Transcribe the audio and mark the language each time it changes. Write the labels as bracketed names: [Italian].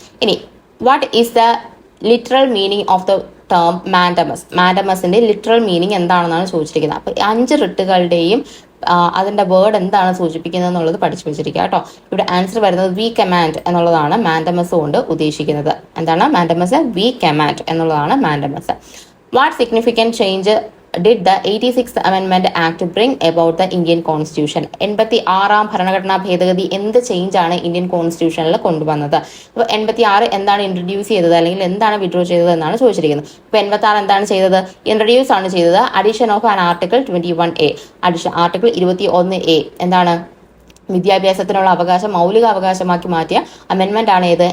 [English] ഇനി what is the literal meaning of the term mandamus? [Malayalam] മാൻഡമസിന്റെ literal meaning എന്താണെന്നാണ് ചോദിച്ചിരിക്കുന്നത്. അപ്പൊ 5 റിട്ടുകളുടെയും അതിന്റെ വേർഡ് എന്താണ് സൂചിപ്പിക്കുന്നത് എന്നുള്ളത് പഠിച്ചു വെച്ചിരിക്കുക കേട്ടോ. ഇവിടെ ആൻസർ വരുന്നത് വി കമാൻഡ് എന്നുള്ളതാണ് മാൻഡമസ് കൊണ്ട് ഉദ്ദേശിക്കുന്നത്. എന്താണ് മാൻഡമസ്? വി കമാൻഡ് എന്നുള്ളതാണ് mandamus. [English] What significant change did the 86th Amendment Act bring about the Indian Constitution? [Malayalam] 86 ഭരണഘടനാ ഭേദഗതി എന്ത് ചേഞ്ച് ആണ് ഇന്ത്യൻ കോൺസ്റ്റിറ്റ്യൂഷനിൽ കൊണ്ടുവന്നത്? അപ്പോൾ 86 എന്താണ് ഇൻട്രൊഡ്യൂസ് ചെയ്തത് അല്ലെങ്കിൽ എന്താണ് വിഡ്രോ ചെയ്തത് എന്നാണ് ചോദിച്ചിരിക്കുന്നത്. അപ്പോൾ 86 എന്താണ് ചെയ്തത്? ഇൻട്രൊഡ്യൂസ് ആണ് ചെയ്തത് [English] Addition of an article 21A. [Malayalam] Addition article 21A എന്താണ്? വിദ്യാഭ്യാസത്തിനുള്ള അവകാശം മൗലിക അവകാശമാക്കി മാറ്റിയ അമെൻമെന്റ് ആണ് ഏത്?